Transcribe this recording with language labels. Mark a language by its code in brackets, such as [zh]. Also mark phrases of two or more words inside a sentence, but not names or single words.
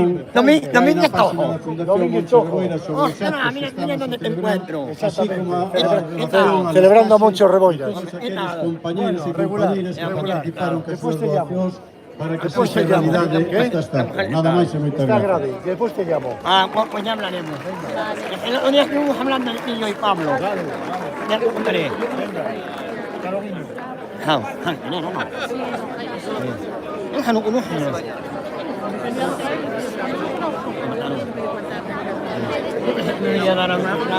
[gl] Domingo que hai na [es] Tojo. [gl] página da Fundación Moncho Reboira sobre os [es] Ostras, [gl] actos que [es] mira [gl] estamos [es] dónde te [gl] celebrando, [es] encuentro. [gl] así como a [es] Exacto. [gl] Celebrando a Moncho Reboira. todos aqueles compañeros e compañeiras que participaron con as súas doacións para que [es] Despois [gl] sexa [es] te llamo. [gl] realidade esta estatua. Nada máis e moitas [es] Está [gl] gracias. [es] grave, que después te llamo. Pues ya hablaremos. El otro día estuvimos hablando de yo y Pablo. Ya lo contaré. No. Déjalo con ojo. Me voy a dar una.